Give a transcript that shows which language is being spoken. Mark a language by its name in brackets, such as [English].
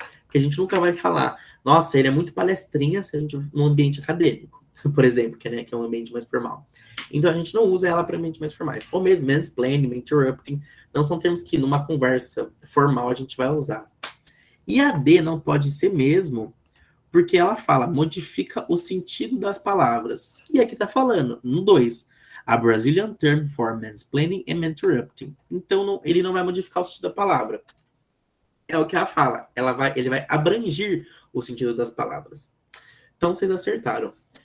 [Portuguese] Porque a gente nunca vai falar, nossa, ele é muito palestrinha se a gente num ambiente acadêmico, por exemplo, que é um ambiente mais formal. Então a gente não usa ela para ambientes mais formais. Ou mesmo mansplaining, interrupting, não são termos que numa conversa formal a gente vai usar. E a D não pode ser mesmo, porque ela fala, modifica o sentido das palavras. E aqui tá falando, no 2, [English] a Brazilian term for mansplaining and interrupting. [Portuguese] Então ele não vai modificar o sentido da palavra. É o que ela fala, ele vai abranger o sentido das palavras. Então vocês acertaram.